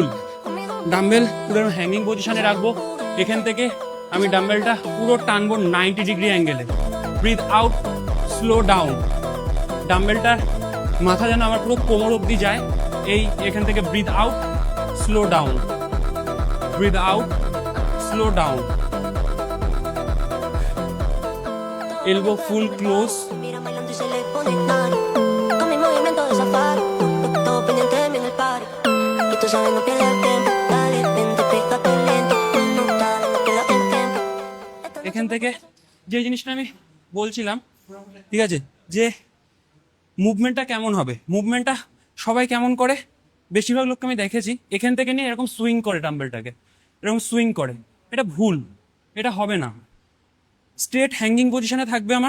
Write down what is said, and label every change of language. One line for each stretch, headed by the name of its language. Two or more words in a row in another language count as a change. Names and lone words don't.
Bangla: ডাম্বেল পুরো
English: hanging position
Bangla: রাখবো, এখান থেকে আমি ডাম্বেলটা পুরো টানবো
English: 90 degree angle, breathe out, slow down.
Bangla: ডাম্বেলটার মাথা যেন আমার পুরো কোমর অবধি যায়, এই এখান থেকে
English: breathe out, slow down, breathe out, slow down, elbow full close.
Spanish: Mira bailando y se le pone nada. Con mi movimiento de safari. Todo pendiente de mí en el party. Y tú sabes no pierdes el tiempo. Dale, vente, pégate.
Bangla: এখান থেকে যে জিনিসটা আমি বলছিলাম, ঠিক আছে, যে মুভমেন্টটা কেমন হবে, মুভমেন্টটা সবাই কেমন করে, বেশিরভাগ লোককে আমি দেখেছি এখান থেকে নিয়ে এরকম সুইং করে ডাম্বেলটাকে, এরকম সুইং করে। এটা ভুল, এটা হবে না।
English: straight hanging position
Bangla: থাকবে আমার।